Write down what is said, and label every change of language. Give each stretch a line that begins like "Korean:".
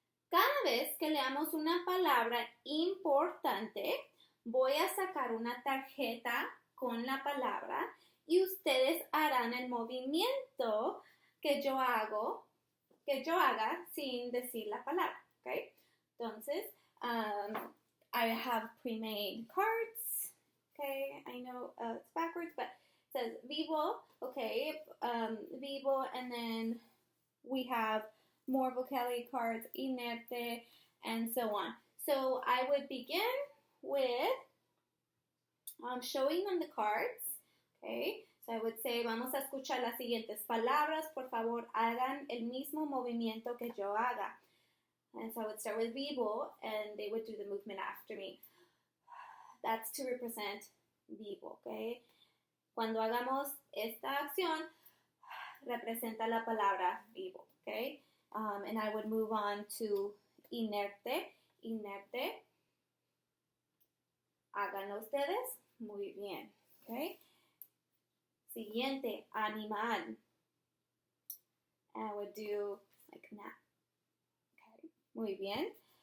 Spanish: Cada vez que leamos una palabra importante, voy a sacar una tarjeta con la palabra y ustedes harán el movimiento que yo haga sin decir la palabra, okay?
English: Entonces, I have pre-made cards, okay? I know it's backwards, but it says vivo, okay, vivo, and then we have more vocabulary cards, inerte, and so on. So I would begin with showing them the cards, okay? So I would say,
Spanish: vamos a escuchar las siguientes palabras, por favor, hagan el mismo movimiento que yo haga.
English: And so I would start with vivo, and they would do the movement after me. That's to represent vivo, okay?
Spanish: Cuando hagamos esta acción, representa la palabra vivo, okay?
English: And I would move on to inerte, inerte.
Spanish: Háganlo ustedes. Muy bien, okay? Siguiente, animal.
English: And I would do like that. Okay,
Spanish: muy bien.